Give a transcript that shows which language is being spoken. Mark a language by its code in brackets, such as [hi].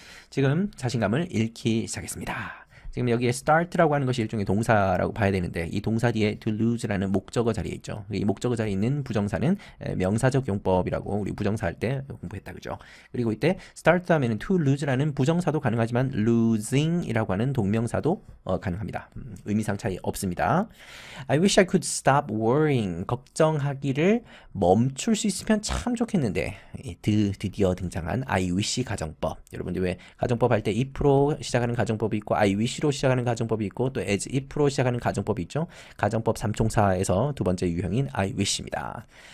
[ko] 지금 자신감을 잃기 시작했습니다. 지금 여기에 start라고 하는 것이 일종의 동사라고 봐야 되는데, 이 동사 뒤에 to lose라는 목적어 자리에 있죠. 이 목적어 자리에 있는 부정사는 명사적 용법이라고 우리 부정사 할 때 공부했다, 그죠? 그리고 이때 start 다음에는 to lose라는 부정사도 가능하지만 losing이라고 하는 동명사도 가능합니다. 의미상 차이 없습니다. [en] I wish I could stop worrying. [ko] 걱정하기를 멈출 수 있으면 참 좋겠는데, 드디어 등장한 I wish 가정법. 여러분들 왜 가정법 할 때 if로 시작하는 가정법이 있고 I wish로 시작하는 가정법이 있고 또 as if로 시작하는 가정법이 있죠. 가정법 삼총사에서 두 번째 유형인 I wish입니다.